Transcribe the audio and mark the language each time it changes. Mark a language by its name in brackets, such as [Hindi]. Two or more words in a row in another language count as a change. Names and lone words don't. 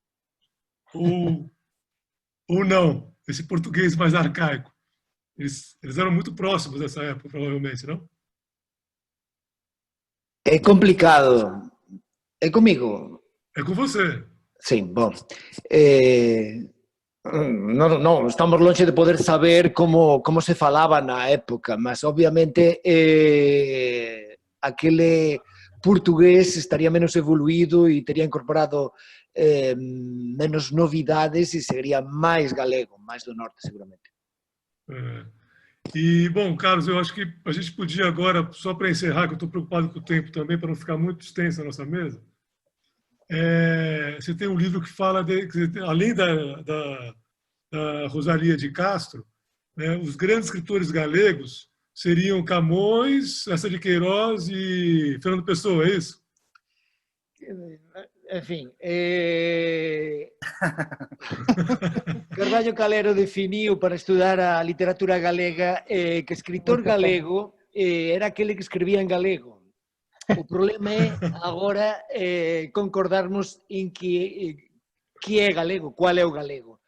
[Portuguese] Ou não? Esse português mais arcaico? Eles eram muito próximos nessa época, provavelmente, não? É complicado. É comigo? É com você. Sim, bom. [Galician] Non, estamos longe de poder saber como se falaba na época, mas obviamente aquele portugués estaría menos evoluído e tería incorporado menos novidades e sería máis galego, máis do norte, seguramente. [Portuguese] E, bom, Carlos, eu acho que a gente podia agora, só para encerrar, que eu estou preocupado com o tempo também, para não ficar muito extensa a nossa mesa, você tem um livro que fala, além da Rosalía de Castro, né, os grandes escritores galegos seriam Camões, Eça de Queiroz e Fernando Pessoa, é isso? [Galician] En fin, Carballo Calero definiu para estudar a literatura galega que escritor galego era aquele que escribía en galego. O problema é agora concordarmos en que é galego, cual é o galego.